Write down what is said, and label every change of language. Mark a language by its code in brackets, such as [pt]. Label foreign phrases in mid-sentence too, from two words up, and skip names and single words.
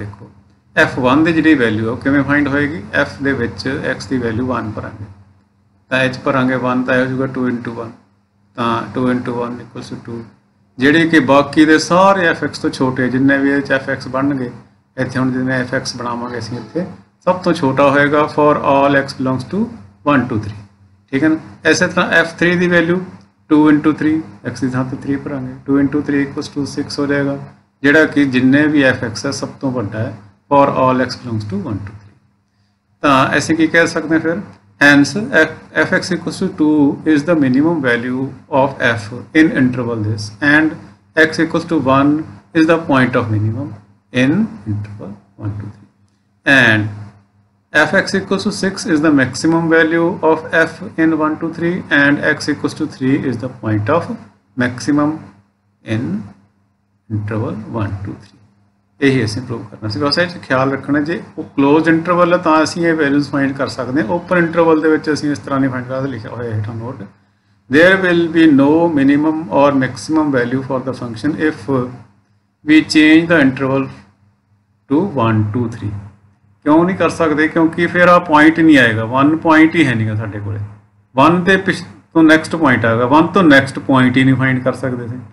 [pa] ਦੇਖੋ f1 ਦੀ ਜਿਹੜੀ ਵੈਲਿਊ ਉਹ ਕਿਵੇਂ ਫਾਈਂਡ ਹੋਏਗੀ? f ਦੇ ਵਿੱਚ x ਦੀ ਵੈਲਿਊ 1 ਭਰਾਂਗੇ, ਤਾਂ ਇਹ 'ਚ ਭਰਾਂਗੇ 1 ਤਾਂ ਇਹ ਹੋ ਜਾਊਗਾ 2 × 1, ਤਾਂ 2 × 1 = 2। ਜਿਹੜੇ ਕਿ ਬਾਕੀ ਦੇ ਸਾਰੇ fx ਤੋਂ ਛੋਟੇ ਜਿੰਨੇ ਵੀ ਇਹ 'ਚ fx ਬਣਨਗੇ, ਇੱਥੇ ਹੁਣ ਜਿਵੇਂ fx ਬਣਾਵਾਂਗੇ ਅਸੀਂ ਇੱਥੇ ਸਭ ਤੋਂ ਛੋਟਾ ਹੋਏਗਾ [en] for all x belongs to 1 to 3। [pa] ਠੀਕ ਹੈ ਨਾ, ਇਸੇ ਤਰ੍ਹਾਂ f3 ਦੀ ਵੈਲਿਊ 2 × 3, x ਦੀ ਥਾਂ ਤੇ 3 ਭਰਾਂਗੇ, 2 × 3 = 6 ਹੋ ਜਾਏਗਾ, ਜਿਹੜਾ ਕਿ ਜਿੰਨੇ ਵੀ fx ਹੈ ਸਭ ਤੋਂ ਵੱਡਾ ਹੈ [en] for all x belongs to 1 to 3। [pa] ਤਾਂ ਅਸੀਂ ਕੀ ਕਹਿ ਸਕਦੇ ਹਾਂ ਫਿਰ? [en] hence fx = 2 is the minimum value of f in interval this, and x = 1 is the point of minimum in interval 1 to 3, and fx = 6 is the maximum value of f in 1 to 3, and x = 3 is the point of maximum in interval 1 to 3। [pa] ਇਹੀ ਅਸੀਂ ਪ੍ਰੂਵ ਕਰਨਾ ਸੀ। ਬਸ ਇਹ 'ਚ ਖਿਆਲ ਰੱਖਣਾ, ਜੇ ਉਹ [en] close interval [pa] ਹੈ ਤਾਂ ਅਸੀਂ ਇਹ [en] values find [pa] ਕਰ ਸਕਦੇ ਹਾਂ। [en] open interval [pa] ਦੇ ਵਿੱਚ ਅਸੀਂ ਇਸ ਤਰ੍ਹਾਂ ਨਹੀਂ ਫਾਈਂਡ ਕਰਦੇ। ਲਿਖਿਆ ਹੋਇਆ ਹੇਠਾਂ ਨੋਟ, [en] there will be no minimum और maximum value for the function if we change the interval to 1 2 3। [hi] क्यों नहीं कर सकते? क्योंकि फिर आ पॉइंट ही नहीं आएगा, 1 पॉइंट ही है नहीं साढ़े को। 1 तो [en] next point [hi] आएगा, 1 तो [en] next point [hi] ही नहीं फाइंड कर सकते थे।